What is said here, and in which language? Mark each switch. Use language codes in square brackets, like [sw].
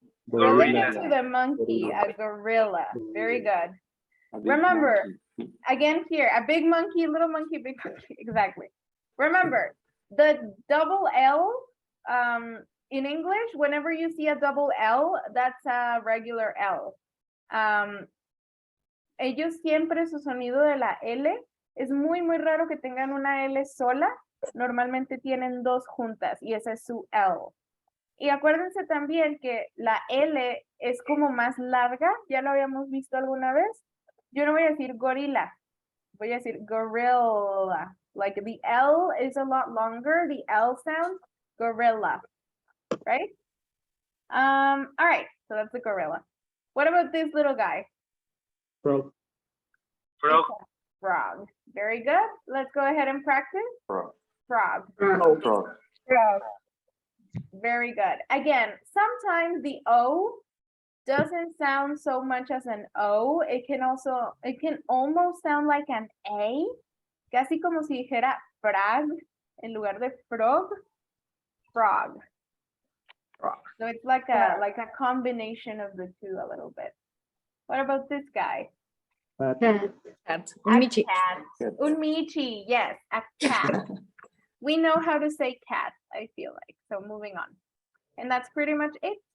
[en] Related to the monkey, a gorilla. Very good. Remember, again here, a big monkey, little monkey, big monkey. Exactly. Remember, the double L in English, whenever you see a double L, that's a regular L. [es] Ellos siempre su sonido de la L es muy, muy raro que tengan una L sola. Normalmente tienen dos juntas y esa es su L. Y acuérdense también que la L es como más larga. Ya lo habíamos visto alguna vez. Yo no voy a decir gorila. Voy a decir gorilla. [en] Like the L is a lot longer. The L sound, gorilla. Right? All right. So that's the gorilla. What about this little guy? Frog. Frog. Frog. Very good. Let's go ahead and practice. Frog. Frog. Frog. Very good. Again, sometimes the O doesn't sound so much as an O. It can almost sound like an A. [es] Casi como si dijera frag en lugar de frog. [en] Frog. So it's like a combination of the two a little bit. What about this guy? Cat. [es] Un Michi. Un Michi, [en] yes, a cat. We know how to say cat, I feel like. So moving on. And that's pretty much it.